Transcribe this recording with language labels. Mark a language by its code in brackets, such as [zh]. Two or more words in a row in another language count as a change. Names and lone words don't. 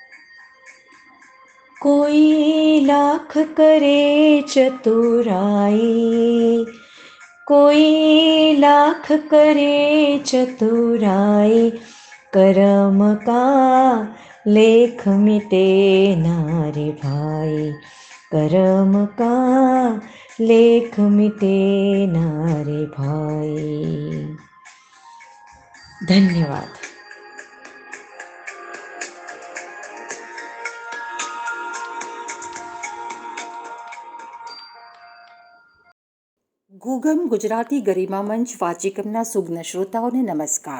[hi] कोई लाख करे चतुराई, कोई लाख करे चतुराई, करम का लेख मिटे ना रे भाई, करम का लेख मिटे ना रे भाई. [gu] ધન્યવાદ. ગુગમ ગુજરાતી ગરિમા મંચ વાચિકમના સુગ્ન શ્રોતાઓને નમસ્કાર.